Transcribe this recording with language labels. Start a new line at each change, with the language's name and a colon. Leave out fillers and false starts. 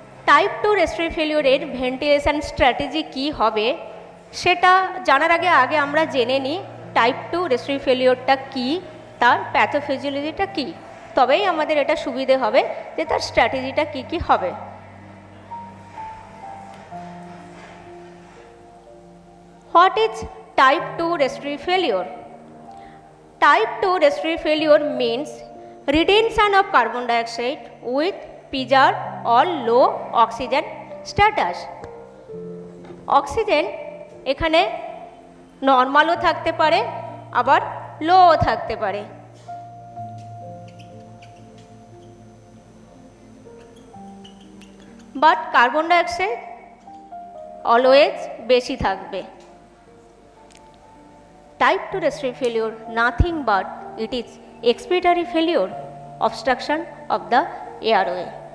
Bangla: Type 2 respiratory ফেলিওরের ventilation strategy কী হবে সেটা জানার আগে আমরা জেনে নিই টাইপ 2 রেসপিরেটরি ফেলিওরটা কী, তার প্যাথোফিজিওলজিটা কী, তবেই আমাদের এটা সুবিধে হবে যে তার স্ট্র্যাটেজিটা কী কী হবে।
English: What is type 2 respiratory failure? Type 2 respiratory failure means retention of carbon dioxide with PGR or low oxygen status.
Bangla: Oxygen এখানে নর্মালও থাকতে পারে, আবার লোও থাকতে পারে। বাট কার্বন ডাইঅক্সাইড অলওয়েজ বেশি থাকবে।
English: Type 2 respiratory failure nothing but it is expiratory failure, obstruction of the airway.